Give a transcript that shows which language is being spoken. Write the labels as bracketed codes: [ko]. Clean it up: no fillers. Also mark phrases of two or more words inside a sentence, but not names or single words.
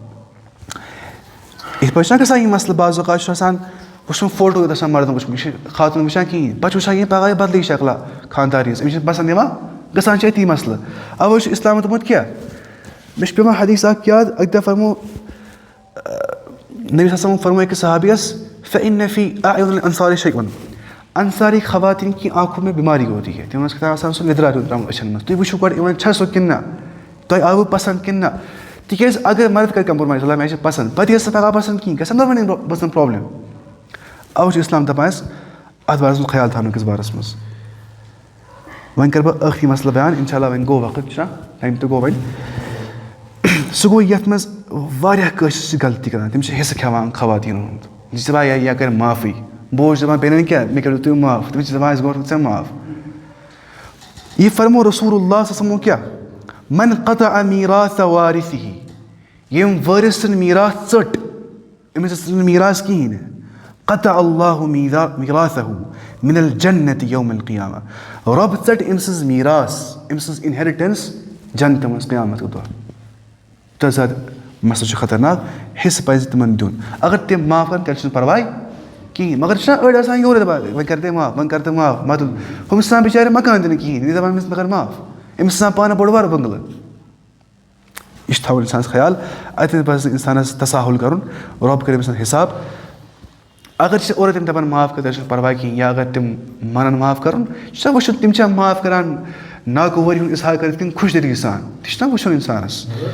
[ks] یِتھ پٲٹھۍ چھُنہ گژھان یہِ مَسلہٕ بعض اوقات چھُ آسان وٕچھُن فوٹو یوت آسان مَردَن وٕچھمُت یہِ چھِ خاتوٗن وٕچھان کِہیٖنۍ پَتہٕ چھُ وٕچھان یہِ پَگاہ بدلٕے شکلا خانٛدارنِس أمِس چھِنہٕ پَسنٛد یِوان گژھان چھِ أتی مَسلہٕ اَوَے چھُ اِسلامَن دوٚپمُت کیٛاہ مےٚ چھُ پٮ۪وان حدیٖث اَکھ یاد اَکہِ دۄہ فرمو نبی صلی فرمو أکِس صحابِیَس [ar] فإن فی أعیُن الأنصار شیء [ur] اَنصاری خواتیٖن کی آنکھوں میں بیماری ہوتی ہے [ks] تِمَن اوس کھَسان آسان سُہ نِدرا ہیوٗ ترٛاوُن أچھَن منٛز تُہۍ وٕچھِو گۄڈٕ یِمَن چھا سُہ کِنہٕ نہ تۄہہِ آوٕ پَسنٛد کِنہٕ نہ تِکیٛازِ اگر مَرد کَرِ کَمپرمایز مےٚ چھِ پَسنٛد پَتہٕ ییٚلہِ سۄ پَگاہ پَسنٛد کِہیٖنۍ گژھن دۄنوٕنی بٔژن پرٛابلِم اَوَے چھُ اِسلام دَپان اَسہِ اَتھ بارَس منٛز خیال تھاونہٕ کِس بارَس منٛز وۄنۍ کَرٕ بہٕ ٲخری مَسلہٕ بیان [ar] اِنشاء اللہ [ks] وۄنۍ گوٚو وقت چھُنہ ٹایم تہِ گوٚو وۄنۍ سُہ گوٚو یَتھ منٛز واریاہ کٲنٛسہِ چھِ غلطی کَران تِم چھِ حِصہٕ کھٮ۪وان خواتیٖنَن ہُنٛد یہِ چھِ دَپان یا کَرِ معافٕے بہٕ اوسُس دَپان بیٚنٮ۪ن کیٛاہ مےٚ کٔرِو تُہۍ معاف تِم چھِ دَپان اَسہِ گوٚو ژےٚ معاف یہِ فرمو رسوٗل اللہ [ar] صلی اللہ [ks] کیٛاہ [ar] من قطع میٖراث وارِثِہ [ks] ییٚمۍ وٲرِث سٕنٛدۍ میٖراث ژٔٹ أمِس ٲس نہٕ میٖراث کِہیٖنۍ نہٕ [ar] قطع اللہُ میٖراثہ من الجنت یوم القیامہ [ks] رۄب ژَٹہِ أمۍ سٕنٛز میٖراث أمۍ سٕنٛز اِنہیرِٹَنس جنتہٕ منٛز قیامتُک دۄہ تیوٗتاہ زیادٕ مَسلہٕ چھُ خطرناک حِصہٕ پَزِ تِمن دیُن اگر تِم معاف کَرن تیٚلہِ چھُنہٕ پَرواے کِہیٖنۍ مگر چھُنہ أڑۍ آسان یورَے دَپان وۄنۍ کَر ژٕ معاف وۄنۍ کَر ژٕ معاف مطلب ہُمِس آسان بِچارِ مکان دِنہٕ کِہیٖنۍ یہِ دَپان أمِس مےٚ کَر معاف أمِس آسان پانہٕ بوٚڑ بارٕ بٔنٛگلہٕ یہِ چھُ تھاوُن اِنسانَس خیال اَتٮ۪تھ پَزِ نہٕ اِنسانَس تساہُل کَرُن رۄب کَرِ أمِس حِساب اگر چھِ اورَے تِم دَپان معاف کٔرِتھ تیٚلہِ چھُنہٕ پَرواے کِہیٖنۍ یا اگر تِم مانَن معاف کَرُن یہِ چھُنہ وٕچھُن تِم چھا معاف کَران ناگوٲری ہُنٛد اِظہار کٔرِتھ کِنہٕ خۄش دِلی سان تہِ چھُنہ وٕچھُن اِنسانَس